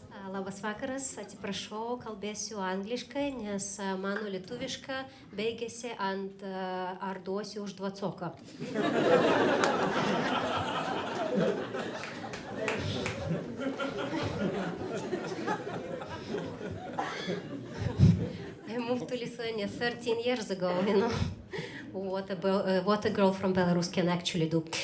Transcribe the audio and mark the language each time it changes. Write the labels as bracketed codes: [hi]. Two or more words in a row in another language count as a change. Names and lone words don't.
[lt] Labas vakaras, atsiprašau, kalbėsiu angliškai, nes mano lietuviška baigėsi ant ar duosiu už dvacoką. [en] I moved to Lithuania 13 years ago, you know. What a girl from Belarus can actually do.